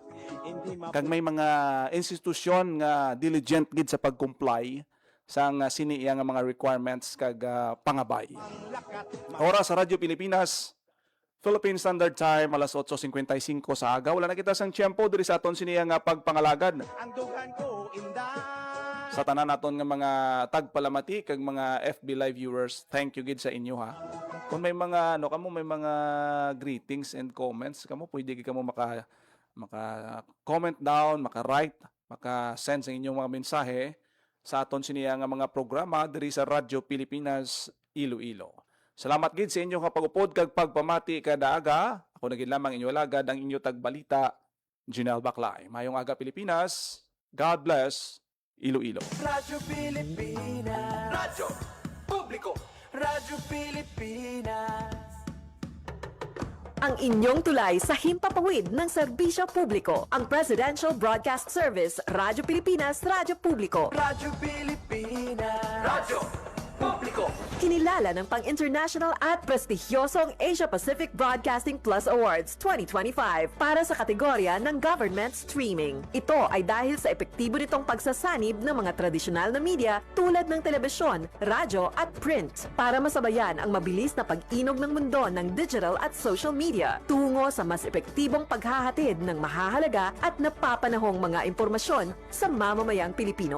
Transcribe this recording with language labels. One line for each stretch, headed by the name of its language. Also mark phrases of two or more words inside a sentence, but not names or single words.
Hiligaynon: Kag may mga institusyon nga diligent gid sa pag-comply sang siniya nga mga requirements kag pangabay. Oras sa Radyo Pilipinas, Philippine Standard Time, alas 8:55 sa aga. Wala na kita sang tiyempo diri sa aton siniya nga pagpangalagad. Ang dugan ko inday. Sa tanan naton nga mga tagpalamati kag mga FB Live viewers,
English: thank you
Hiligaynon: gid sa inyo ha. Kung may mga may mga
English: greetings and comments
Hiligaynon: kamo, pwede gid kamo maka
English: comment down,
Hiligaynon: maka-write, maka-send sa inyong mga mensahe sa aton siniya nga mga programa diri sa Radyo Pilipinas Iloilo. Salamat gid sa inyong pag-upod kag pagpamati kada aga. Ako na gid lamang inyo alagad ang inyo tagbalita, Jinel Baclay. Mayong aga Pilipinas.
English: God bless
Hiligaynon: Iloilo. Radyo Pilipinas. Radyo Publiko. Radyo Pilipinas.
Filipino: Ang inyong tulay sa himpapawid ng serbisyo publiko. Ang Presidential Broadcast Service, Radyo Pilipinas, Radyo Publiko. Radyo Pilipinas. Radyo Publiko. Kinilala ng pang-international at prestigyosong Asia Pacific Broadcasting Plus Awards 2025 para sa kategorya ng Government Streaming. Ito ay dahil sa epektibo nitong pagsasanib ng mga tradisyonal na media tulad ng telebisyon, radyo at print para masabayan ang mabilis na pag-inog ng mundo ng digital at
English: social media
Filipino: tungo sa mas epektibong paghahatid ng mahahalaga at napapanahong mga impormasyon sa mamamayang Pilipino.